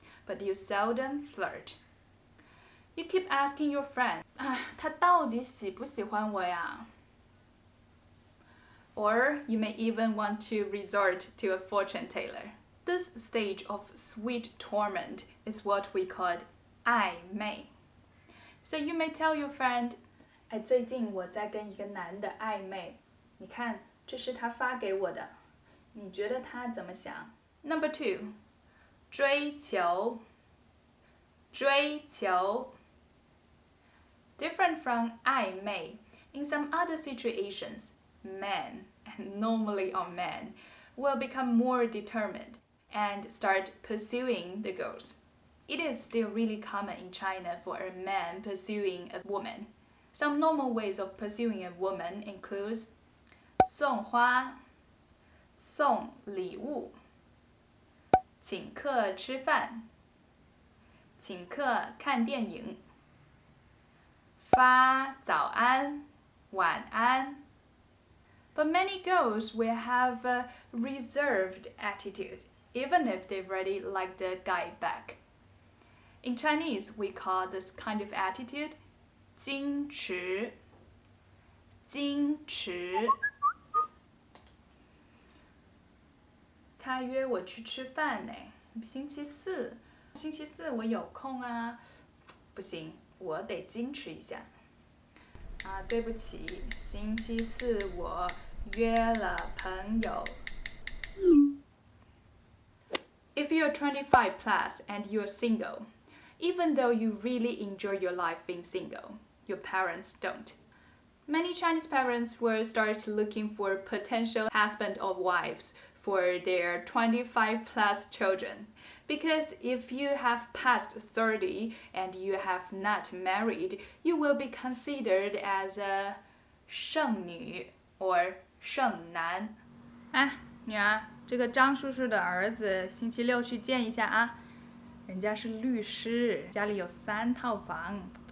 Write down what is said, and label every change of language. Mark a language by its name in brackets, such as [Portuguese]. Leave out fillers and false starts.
[English] But you seldom flirt. You keep asking your friend, [Chinese] 他到底喜不喜欢我呀? [English] Or you may even want to resort to a fortune teller. This stage of sweet torment is what we call 暧昧. So you may tell your friend, [Chinese] 最近我在跟一个男的暧昧，你看，这是他发给我的，你觉得他怎么想? [English] Number 2, 追求.追求. Different from 暧昧, in some other situations, men, and normally are men, will become more determined and start pursuing the girls. It is still really common in China for a man pursuing a woman. Some normal ways of pursuing a woman includes 送花, 送礼物, 请客吃饭, 请客看电影, 发早安, 晚安. But many girls will have a reserved attitude, even if they've already liked the guy back. In Chinese, we call this kind of attitude 矜持. [Chinese] 矜持. 他约我去吃饭呢，星期四我有空啊，不行，我得矜持一下。对不起，星期四我约了朋友。 [English] If you're 25 plus and you're single, even though you really enjoy your life being single, your parents don't. Many Chinese parents will start looking for potential husband or wives for their 25 plus children. Because if you have passed 30 and you have not married, you will be considered as a 剩女 or 剩男。 [Chinese] 女儿，这个张叔叔的儿子星期六去见一下啊。人家是律师，家里有3套房。